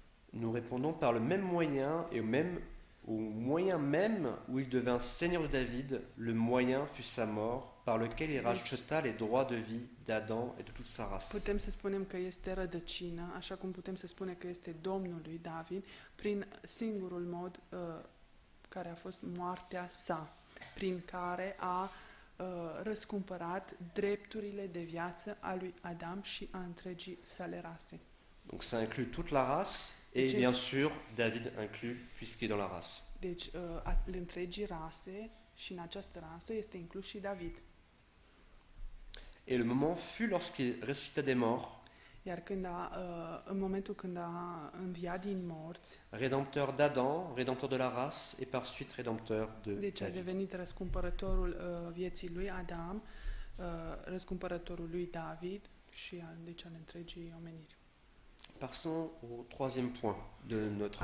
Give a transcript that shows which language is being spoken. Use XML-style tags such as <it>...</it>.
<fr>Nous répondons par le même moyen et au moyen même où il devint seigneur de David, le moyen fut sa mort, par lequel il racheta les droits de vie d'Adam et de toute sa race.</fr> <ro>Putem să spunem că este rădăcină, așa cum putem să spunem că este Domnul lui David, prin singurul mod care a fost moartea sa, prin care a răscumpărat drepturile de viață a lui Adam și a întregii sale rase.</ro> <fr>Donc ça inclut toute la race et bien sûr David inclus puisqu'il est dans la race.</fr> <ro>Deci întregii rase și în această rasă este inclus și David.</ro> <fr>Et le moment fut lorsqu'il ressuscita des morts.</fr> <ro>Iar în momentul când a înviat din morți,</ro> <fr>rédempteur d'Adam, rédempteur de la race et par suite rédempteur de</fr> <ro>deci a</ro> <fr>David.</fr> <ro>devenit răscumpărătorul vieții lui Adam, răscumpărătorul lui David și deci al întregii omeniri.</ro> <fr>Passons au troisième point de notre...</fr>